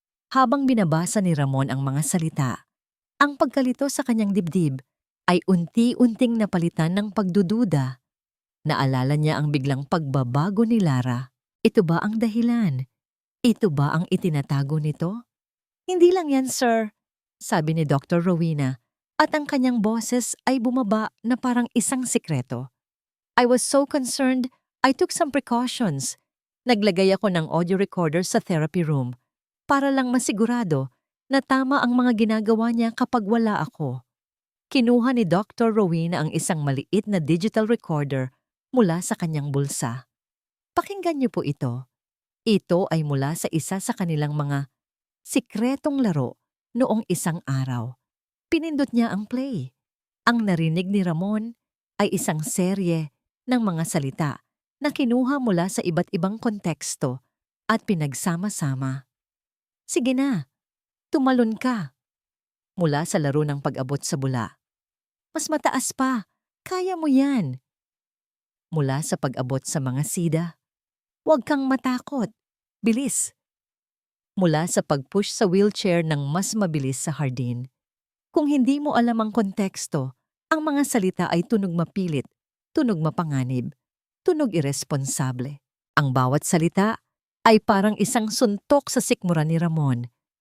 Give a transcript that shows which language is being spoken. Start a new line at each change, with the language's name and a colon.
Filipino: Habang binabasa ni Ramon ang mga salita, ang pagkalito sa kanyang dibdib ay unti-unting napalitan ng pagdududa. Naalala niya ang biglang pagbabago ni Lara. Ito ba ang dahilan? Ito ba ang itinatago nito? Hindi lang yan, sir, sabi ni Dr. Rowena, at ang kanyang boses ay bumaba na parang isang sikreto.
English: I was so concerned, I took some precautions.
Filipino: Naglagay ako ng audio recorder sa therapy room para lang masigurado na tama ang mga ginagawa niya kapag wala ako. Kinuha ni Dr. Rowena ang isang maliit na digital recorder mula sa kanyang bulsa. Pakinggan niyo po ito. Ito ay mula sa isa sa kanilang mga sikretong laro noong isang araw. Pinindot niya ang play. Ang narinig ni Ramon ay isang serye ng mga salita na kinuha mula sa iba't ibang konteksto at pinagsama-sama. Sige na, tumalon ka. Mula sa laro ng pag-abot sa bula. Mas mataas pa, kaya mo yan. Mula sa pag-abot sa mga sida. Huwag kang matakot, bilis. Mula sa pag-push sa wheelchair ng mas mabilis sa hardin. Kung hindi mo alam ang konteksto, ang mga salita ay tunog mapilit, tunog mapanganib, tunog irresponsable. Ang bawat salita ay parang isang suntok sa sikmura ni Ramon.